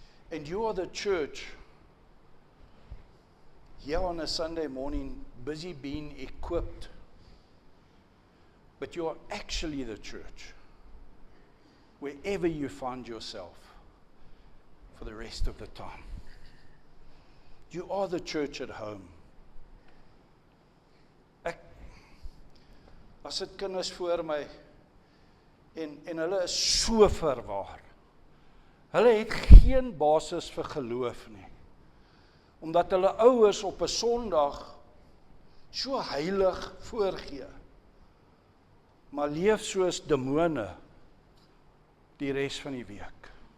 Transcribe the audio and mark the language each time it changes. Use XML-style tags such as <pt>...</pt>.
<en>And you are the church here on a Sunday morning, busy being equipped. But you are actually the church, wherever you find yourself for the rest of the time. You are the church at home.</en> <af>As dit kinders voor my, en hulle is so verwaar. Hulle het geen basis vir geloof nie. Omdat hulle ouers op 'n Sondag so heilig voorgee, maar leef soos demone die res van die week.</af>